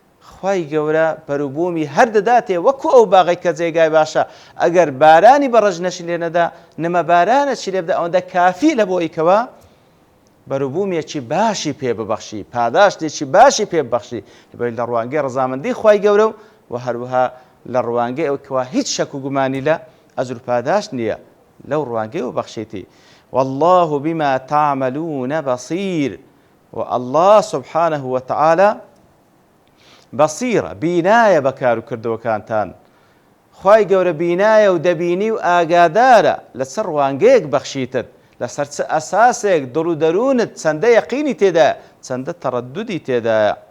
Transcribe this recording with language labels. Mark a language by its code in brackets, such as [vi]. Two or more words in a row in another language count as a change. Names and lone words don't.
[ckb] خوای گەورە بەروبوومی هەر دەداتێ وەکو ئەو باغی کە جێگای باشە ئەگەر بارانی بەڕژ نەشی لێ نەدا نەمە بارانەچی لێ بدە ئەوەندە کافی لە بۆ ئەوەی بەروبوومیەکی باشی پێ ببەخشی پاداشتێکی باشی پێ ببەخشی لە ڕوانگەی ڕەزامەندی خوای گەورە و هەروەها لە ڕوانگەی ئەو کەوا هیچ شەک و گومانی لە ئەجر و پاداش نییە لەو ڕوانگەی و بەخشیتی [ar] والله بما تعملون بصير والله سبحانه وتعالى [ckb] بەسیرە بینایە بەکار و کردەوەکانتان خوای گەورە بینایە و دەبینی و ئاگادارە لەسەر ڕوانگەیەک بەخشیتت لەسەر چ ئەساسێک دڵ و دەروونت چەندە یەقینی تێدایە چەندە تەڕەدودی تێدایە